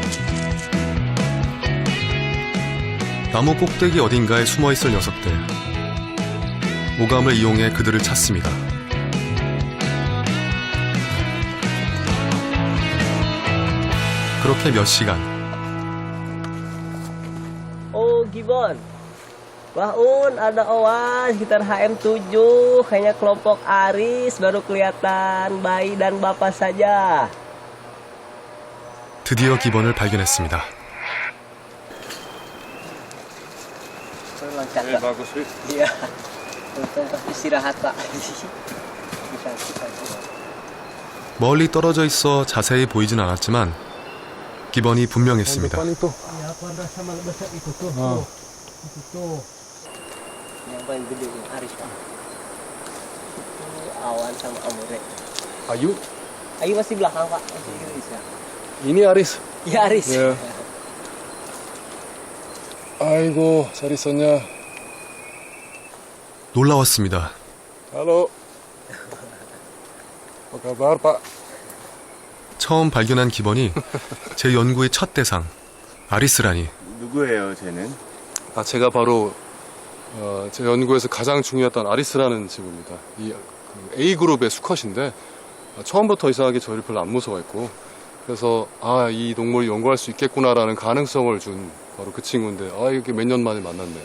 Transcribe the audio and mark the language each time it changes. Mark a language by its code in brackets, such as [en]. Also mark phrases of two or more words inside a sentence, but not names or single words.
[ko] 나무 꼭대기 어딘가에 숨어있을 녀석들. 오감을 이용해 그들을 찾습니다. 그렇게 몇 시간. [id] Oh, Gibbon. Wah, ada oas sekitar HM7. Kayaknya kelompok Aris baru kelihatan bayi dan bapak saja. [ko] 드디어 기번을 발견했습니다. [id] Bagus, iya. Untung pas istirahat, Pak. [ko] 멀리 떨어져 있어 자세히 보이진 않았지만 기번이 분명했습니다. [id] Yang paling gede yang Aris, Pak. Itu Awan sama Amure. Ayu? Ayu masih belakang, Pak. Masih bisa. Ini Aris. Iya, Aris. [ko] 예. 아이고, 잘 있었냐? 놀라웠습니다. [id] Halo. Apa kabar, Pak? [ko] 처음 발견한 기번이 제 연구의 첫 대상, 아리스라니. 누구예요, 쟤는? 제가 바로 제 연구에서 가장 중요했던 아리스라는 친구입니다. 이 A그룹의 수컷인데 처음부터 이상하게 저를 별로 안 무서워했고 그래서 이 동물이 연구할 수 있겠구나라는 가능성을 준 바로 그 친구인데 이렇게 몇 년 만에 만났네요.